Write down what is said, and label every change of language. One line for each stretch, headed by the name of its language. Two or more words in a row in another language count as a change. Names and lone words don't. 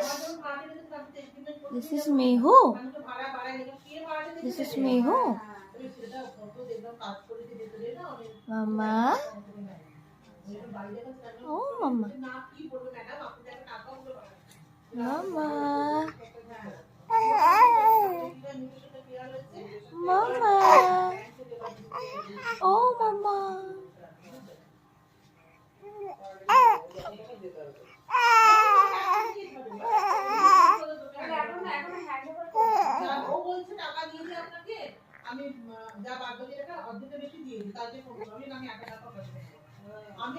English: This is Mehu. This is Mehu. Mama. Oh, Mama. Mama. Mama. Oh, Mama.
Bangla: আমি যা বাদ বাকি টাকা অর্ধেকের বেশি দিয়ে দিই, তার যে ফোন আমি একা টাকা পাবো।